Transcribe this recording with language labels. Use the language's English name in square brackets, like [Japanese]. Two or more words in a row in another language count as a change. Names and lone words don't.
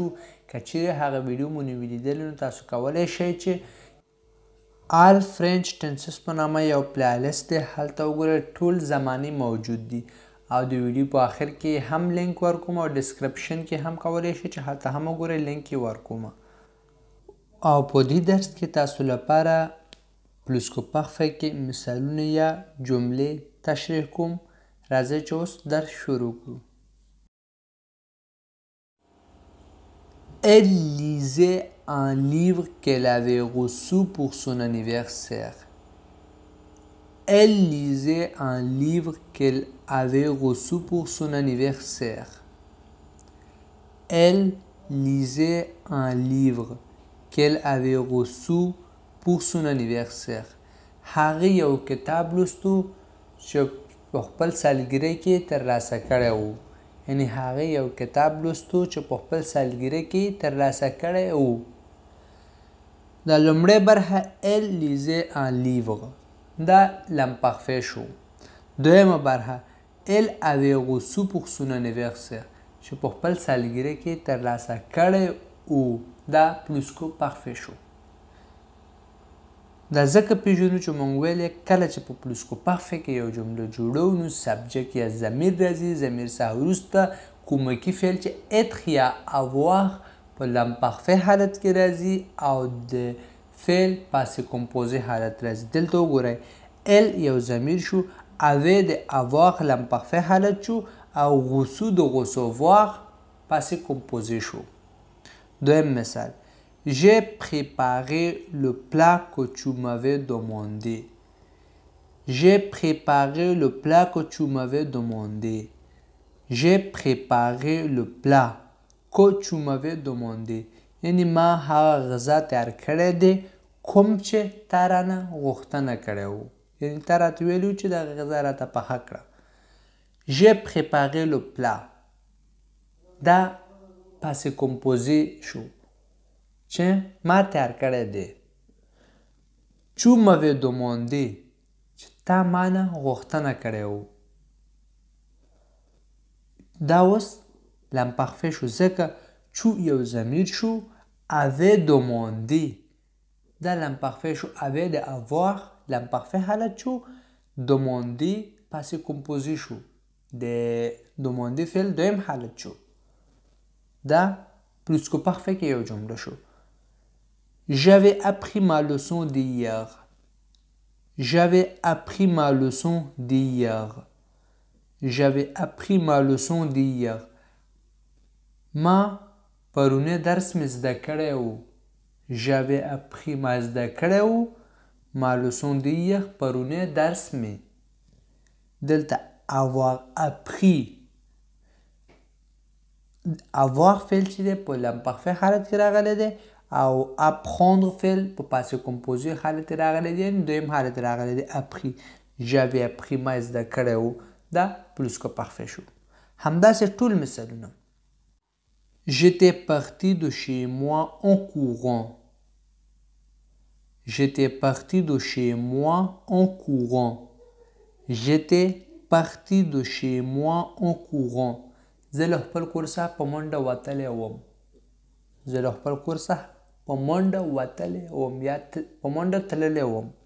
[Pashto] که چیرې هغه ویډیو مو نه وي لیدلې نو تاسو کولی شئ چې آل فرنچ ټنسز په نامه یو پلیلیست دی، هلته وګورئ ټول زمانې موجود دي او د ویډیو په آخر کې هم لینک ورکوم او ډسکرپشن کې هم کولی شئ چې هلته هم وګورئ، لینک یې ورکوم. او په دې درس کې تاسو لپاره [French] plus-que-parfait [Pashto] کې مثالونه یا جملې تشریح کوم. راځئ چې اوس درس شروع کړو. [French] Elle lisait un livre qu'elle avait reçu pour son anniversaire. Elle lisait un livre qu'elle avait reçu pour son anniversaire. Elle lisait un livre qu'elle avait reçu pour son anniversaire. [Pashto] هغه یو کتاب لوستو چې په خپل سالګرې کې ترلاسه کړی و. یعنې هغه یو کتاب لوستو چې په خپل سالګرې کې ترلاسه کړی و. د لومړۍ برخه [French] Elle lisait un livre، [Pashto] دا لمپخفی شو. دویمه برخه [French] Elle avait reçu pour son anniversaire، [Pashto] چې په خپل سالګرې کې ترلاسه کړی و، دا [French] plus-que-parfait [Pashto] شو. دا ځکه پیژنو چې موږ ویلې کله چې په [French] plus-que-parfait [Pashto] کې یو جمله جوړو نو سبجکت یا ضمیر راځي. ضمیر څخه وروسته کومکي فعل چې اتر یا avoir په لمپخفی حالت کې راځي او د فعل [French] passé composé [Pashto] حالت راځي. دلته وګورئ ال یو ضمیر شو، avait د avoir لمپخفی حالت شو او غوسو د غوسووار [French] passé composé [Pashto] شو. دویم مثال [French] J'ai préparé le plat que tu m'avais demandé. J'ai préparé le plat que tu m'avais demandé. J'ai préparé le plat que tu m'avais demandé. [Pashto] یعنی ما هغه غذا تیار کړی دی کوم چې تا رانه غوښتنه کړې وه. یعنی تا راته ویلي وو چې دغه غذا راته پخه کړه. [French] J'ai préparé le plat، [Pashto] دا [French] passé composé [Pashto] شو چې ما تیار کړی دی. [French] Tu m'avais demandé، [Pashto] چې تا ما نه غوښتنه کړې وه. دا اوس لمپخفی شو ځکه چو یو ضمیر شو، [French] avait demandé [Pashto] دا لمپخفی شو. avait د avoir لمپخفی حالت شو، demandé [French] passé composé [Pashto] شو، د demandé فعل دویم حالت شو. دا [French] plus-que-parfait [Pashto] کې یو جمله شو. [French] J'avais appris ma leçon d'hier. J'avais appris ma leçon d'hier. J'avais appris ma leçon d'hier. [Pashto] ما پرونه درس مې زده کړی و. [French] J'avais appris [Pashto] ما زده کړی و. [French] Ma leçon d'hier [Pashto] پرونه درس مې. دلته [French] avoir appris، [Pashto] avoir فعل چې دی په لمپخفی حالت کې راغلی دی او apprendre فعل په [French] passé composé [Pashto] حالت راغلی دی، یعنې دویم حالت راغلی دی appris. [French] J'avais appris [Pashto] ما زده کړی و، دا [French] plus-que-parfait [Pashto] شو. همداسې ټول مثالونه. [French] J'étais parti de chez moi en courant. J'étais parti de chez moi en courant. J'étais parti de chez moi en courant. [Pashto] زه له خپل کور څخه په منډه وتلی وم. زه له خپل کور څخه په منډه وتلی وم یا په منډه تللی وم.